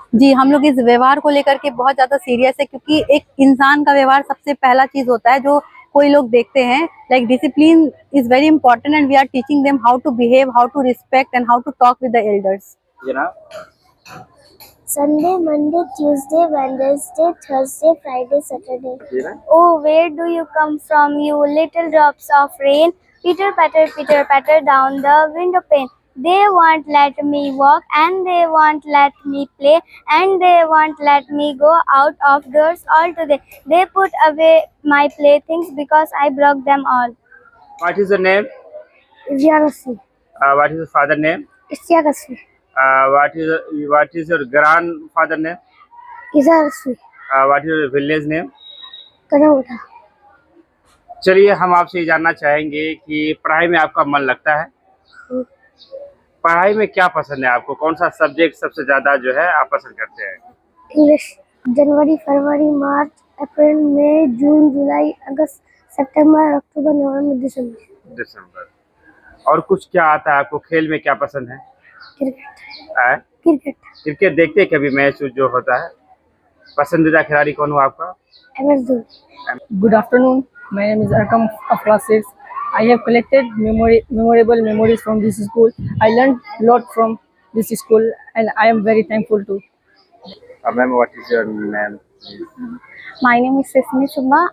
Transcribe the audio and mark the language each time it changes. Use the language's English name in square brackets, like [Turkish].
[Hindi] जी, हम लोग इस व्यवहार को लेकर के बहुत ज़्यादा सीरियस है, क्योंकि एक इंसान का व्यवहार सबसे पहला चीज़ होता है जो कोई लोग देखते हैं। [English] Like discipline is very important and we are teaching them how to behave, how to respect and how to talk with the elders. Sunday, Monday, Tuesday, Wednesday, Thursday, Friday, Saturday. Oh, where do you come from, you little drops of rain? Pitter patter down the window pane. They won't let me walk, and they won't let me play, and they won't let me go out of doors all today. They put away my playthings because I broke them all. What is your name? Iziarasi. What is your father name? Istiakasi. What is your grandfather name? Izarasi. What is your village name? Kanauta. [Hindi] चलिए हम आपसे ये जानना चाहेंगे कि पढ़ाई में आपका मन लगता है? पढ़ाई में क्या पसंद है आपको? कौन सा सब्जेक्ट सबसे ज्यादा जो है आप पसंद करते हैं? इंग्लिश. जनवरी, फरवरी, मार्च, अप्रैल, मई, जून, जुलाई, अगस्त, सितंबर, अक्टूबर, नवंबर, दिसंबर. और कुछ क्या आता है आपको? खेल में क्या पसंद है? क्रिकेट. क्रिकेट. क्रिकेट देखते हैं कभी मैच जो होता है? पसंदीदा खिलाड़ी कौन हो आपका? MS Dhoni. [English] Good afternoon. My name is Arkam of class 6. I have collected memorable memories from this school. I learned a lot from this school and I am very thankful to. Ma'am, what is your name? My name is Sesmi Subba.